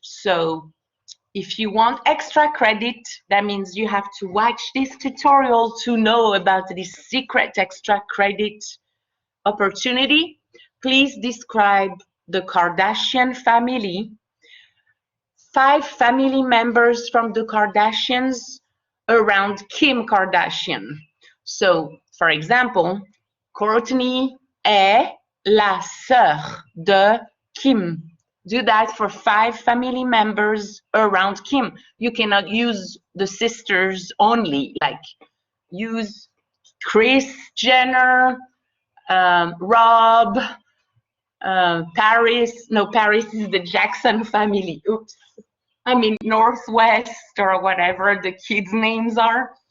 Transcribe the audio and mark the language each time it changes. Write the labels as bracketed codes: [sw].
[en] So if you want extra credit, that means you have to watch this tutorial to know about this secret extra credit opportunity. Please describe the Kardashian family. 5 family members from the Kardashians around Kim Kardashian. So, for example, [fr] Kourtney est la sœur de Kim. [en] Do that for 5 family members around Kim. You cannot use the sisters only, like use Kris Jenner, Rob, Paris. No, Paris is the Jackson family. Oops. I mean, Northwest or whatever the kids' names are.